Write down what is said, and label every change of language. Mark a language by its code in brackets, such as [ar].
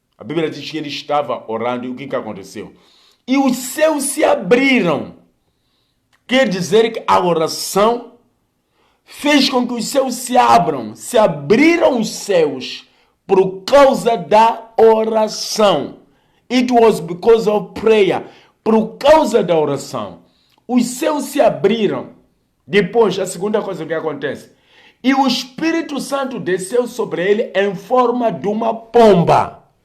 [pt] A Bíblia diz que ele estava orando. E o que aconteceu? E os céus se abriram. Quer dizer que a oração fez com que os céus se abram. Se abriram os céus por causa da oração. [en] It was because of prayer. [pt] Por causa da oração. Os céus se abriram. Depois, a segunda coisa que acontece. E o Espírito Santo desceu sobre ele em forma de uma pomba.